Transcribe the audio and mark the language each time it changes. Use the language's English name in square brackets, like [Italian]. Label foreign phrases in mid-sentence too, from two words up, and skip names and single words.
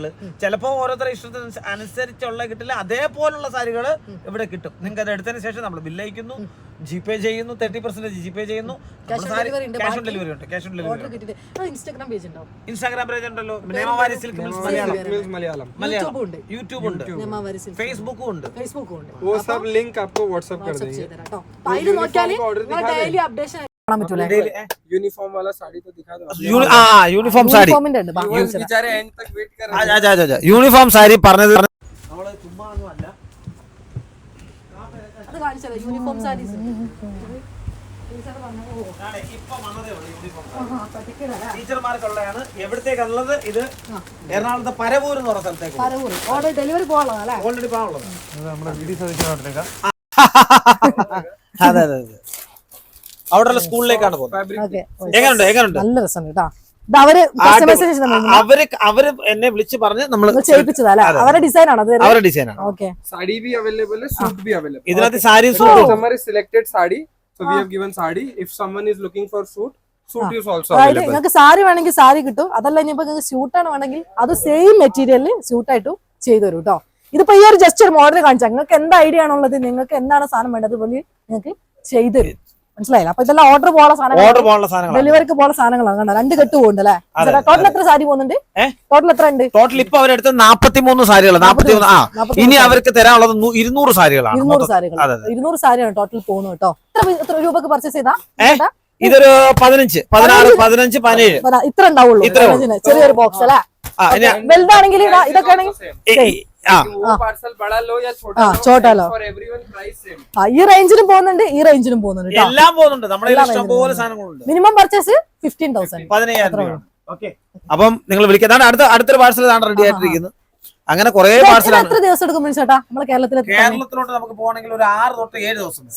[Malayalam] ചിലപ്പോൾ ഓരോരുത്തരുടെ ഇഷ്ടത്തിന് അനുസരിച്ചുള്ള കിട്ടില്ല, അതേപോലുള്ള സാരികൾ ഇവിടെ കിട്ടും. നിങ്ങൾക്ക് അത് എടുത്തതിന് ശേഷം നമ്മൾ ബില്ല് അയക്കുന്നു, ജിപേ ചെയ്യുന്നു, 30% ജിപേ ചെയ്യുന്നു. [English] cash on delivery ഉണ്ട്. cash on delivery. [Malayalam] ഇൻസ്റ്റാഗ്രാം പേജ് ഉണ്ടോ? ഇൻസ്റ്റാഗ്രാം പേജ് ഉണ്ടല്ലോ. നിയമവാരി സിൽക്ക് മിൽസ് മലയാളം, യൂട്യൂബ് ഉണ്ട്, ഫേസ്ബുക്കും ഉണ്ട്. [Hindi] वो सब लिंक आपको व्हाट्सएप कर देंगे. [Malayalam] അതിൽ നോക്കിയാൽ [English] daily updation [Malayalam] കാണാൻ പറ്റൂല. [Hindi] यूनिफॉर्म वाला साड़ी तो दिखा दो. [Malayalam] യൂണിഫോം സാരി യൂണിഫോമിന്റെ ഉണ്ട്. [Hindi] बेचारे एंड तक वेट कर रहे हैं. [Malayalam] യൂണിഫോം സാരി പറഞ്ഞത് നമ്മള് ചുമ്മാ ഒന്നും അല്ല. അത് കാണിച്ചത് [English] uniform sarees. [Malayalam] ടീച്ചർമാർക്കുള്ളതാണ്. എവിടത്തേക്കുള്ളത്? ഇത് എറണാകുളത്തെ പരവൂർ എന്ന് പറഞ്ഞ സ്ഥലത്തേക്ക് ഓർഡർ ഡെലിവറി പോകാനുള്ളതല്ലേ? ഓൾറെഡി പോകാനുള്ളത്. അതെ അതെ അതെ. അവിടെയുള്ള സ്കൂളിലേക്കാണ് പോകുന്നത്. എങ്ങനെയുണ്ട്? നല്ല രസമുണ്ട് കേട്ടോ. ഇത് അവര് എന്നെ വിളിച്ച് പറഞ്ഞ് നമ്മൾ ചെയ്യിപ്പിച്ചതല്ലേ? അവരുടെ ഡിസൈൻ ആണ്. അവരുടെ ഡിസൈൻ ആണ്. ഓക്കെ. [Hindi] साड़ी भी अवेलेबल है, सूट भी अवेलेबल. [Malayalam] ഇതിനകത്ത് സാരി [English] कस्टमर is selected साड़ी, so we have given साड़ी. If someone is looking for suit is also available. [Malayalam] നിങ്ങൾക്ക് സാരി വേണമെങ്കിൽ സാരി കിട്ടും. അതല്ല ഇനിയിപ്പോ നിങ്ങൾക്ക് സ്യൂട്ടാണ് വേണമെങ്കിൽ അത് [English] same materialil [Malayalam] സ്യൂട്ടായിട്ടും ചെയ്തു തരും കേട്ടോ. ഇതിപ്പോ ഈ ഒരു ജസ്റ്റ് ഒരു മോഡൽ കാണിച്ചാൽ നിങ്ങൾക്ക് എന്ത് ഐഡിയ ആണുള്ളത്, നിങ്ങൾക്ക് എന്താണ് സാധനം വേണ്ടത് പോലെ നിങ്ങൾക്ക് ചെയ്തു തരും. മനസ്സിലായില്ല? അപ്പൊ ഇതെല്ലാം ഓർഡർ പോകാനുള്ള സാധനങ്ങൾ, ഡെലിവറിക്ക് പോകുന്ന സാധനങ്ങളാണ്. കണ്ടോ 2 കെട്ട് പോകുന്നുണ്ട് അല്ലേ? ടോട്ടൽ എത്ര സാരി പോകുന്നുണ്ട്? ടോട്ടൽ എത്ര ഉണ്ട്? ടോട്ടൽ ഇപ്പൊ അവരെടുത്ത് 43 സാരികൾ. 43. ഇനി അവർക്ക് തരാനുള്ളത് 200 സാരികളാണ്. 200 സാരികൾ. 200 സാരിയാണ് ടോട്ടൽ പോകുന്നത് കേട്ടോ. എത്ര രൂപക്ക് പർച്ചേസ് ചെയ്താ? ഇതൊരു 15, 16, 15, 17 ഇത്ര ഉണ്ടാവുള്ളൂ. ചെറിയൊരു ബോക്സ് അല്ലേ? വലുതാണെങ്കിൽ ഇതൊക്കെ ആണെങ്കിൽ [Hindi] छोटा लो. [Malayalam] ഈ റേഞ്ചിലും പോകുന്നുണ്ട്, ഈ റേഞ്ചിലും പോകുന്നുണ്ട്. എല്ലാം പോകുന്നുണ്ട്. നമ്മുടെ ഇഷ്ടംപോലെ സാധനങ്ങളുണ്ട്. [English] minimum purchase [Malayalam] 15,000. 15,000. അപ്പം നിങ്ങൾ വിളിക്കുന്നതാണ്. അടുത്തൊരു [English] parcel ready [Malayalam] ആയിട്ടിരിക്കുന്നു. അങ്ങനെ കുറെ പാർസലാണ്. എത്ര ദിവസം എടുക്കും ചേട്ടാ നമ്മളെ കേരളത്തിലോട്ട് നമുക്ക് പോകണമെങ്കിൽ ഒരു 6 തൊട്ട് 7 ദിവസം.